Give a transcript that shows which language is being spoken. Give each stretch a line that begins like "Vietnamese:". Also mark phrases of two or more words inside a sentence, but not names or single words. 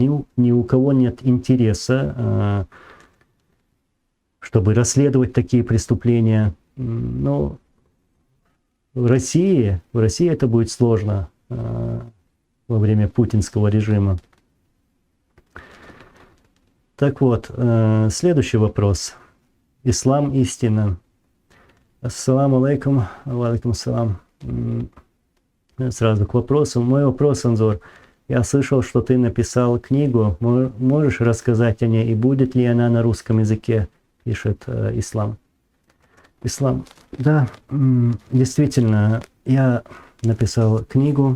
Russian: Ни у кого нет интереса, чтобы расследовать такие преступления. Но в России это будет сложно во время путинского режима. Так вот, следующий вопрос. Ислам истина.
Arabic: السلام عليكم، عليكم السلام.
Russian: Сразу к вопросу. Мой вопрос, Анзор. Я слышал, что ты написал книгу. Можешь рассказать о ней? И будет ли она на русском языке? Пишет Ислам. Ислам. Да, действительно, я написал книгу.